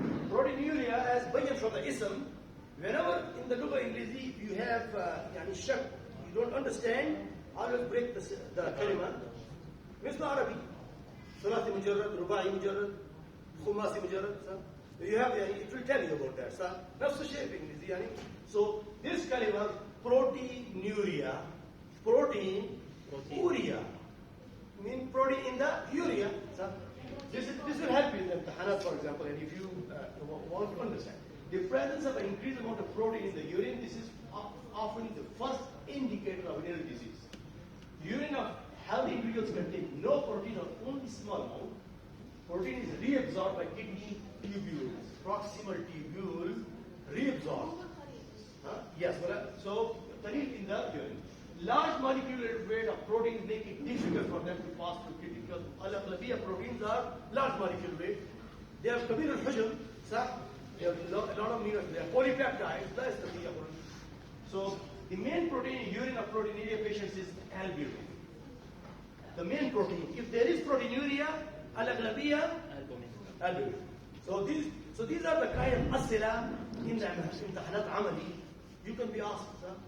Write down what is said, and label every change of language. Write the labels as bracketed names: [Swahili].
[English] Proteinuria, as بين from the ism, whenever in the [Arabic] لغة الإنجليزية [English] you have [Arabic] يعني شك, [English] you don't understand, always break the [Arabic] كلمة. مثل عربي. ثلاثي مجرد، رباعي مجرد، خماسي مجرد. [English] You have يعني it will tell you about that. [Arabic] So نفس الشيء بالإنجليزي يعني. [English] So this [Arabic] كلمة [English] proteinuria, proteinuria, mean protein in the urea. So this will help you in the [Arabic] امتحانات, [English] for example, and if you want to understand the presence of an increased amount of protein in the urine, this is often the first indicator of renal disease. Urine of healthy individuals contain no protein or only small amount. Protein is reabsorbed by kidney tubules, proximal tubules, reabsorbed. Yes, so in the urine. Large molecular weight of proteins make it difficult for them to pass through kidney because [Arabic] الأغلبية [English] proteins are large molecular weight. They have [Arabic] كبير الحجم, صح? [English] They have a lot of amino acids. They are polypeptides. [Arabic] لا يستطيع. [English] So the main protein in urine of proteinuria patients is albumin. The main protein. If there is proteinuria, [Arabic] الأغلبية [English] albumin. So these are the kind of [Arabic] أسئلة [English] in the [Arabic] امتحانات عملي [English] you can be asked.